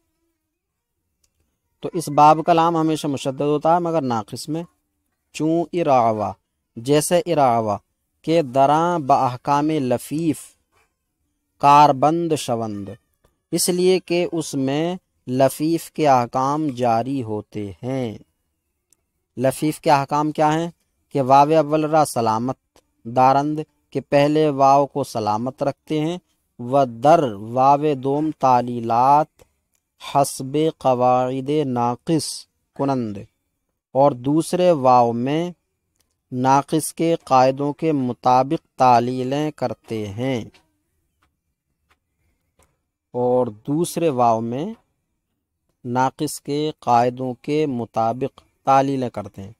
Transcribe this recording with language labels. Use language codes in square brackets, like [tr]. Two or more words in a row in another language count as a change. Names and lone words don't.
[ur] تو اس باب کا لام ہمیشہ مشدد ہوتا ہے مگر ناقص میں، [fa] چون اراوا، [ur] جیسے اراوا [fa] کہ دراں باحکام لفیف کاربند شوند، [ur] اس لیے کہ اس میں لفیف کے احکام جاری ہوتے ہیں۔ لفیف کے احکام کیا ہیں؟ [fa] کہ واو اول را سلامت دارند، [ur] کہ پہلے واو کو سلامت رکھتے ہیں، [fa] و در واو دوم تعلیلات حسب قواعد ناقص کنند، [ur] اور دوسرے واو میں ناقص کے قاعدوں کے مطابق تعلیلیں کرتے ہیں، اور دوسرے واو میں ناقص کے قاعدوں کے مطابق تعلیلیں کرتے ہیں۔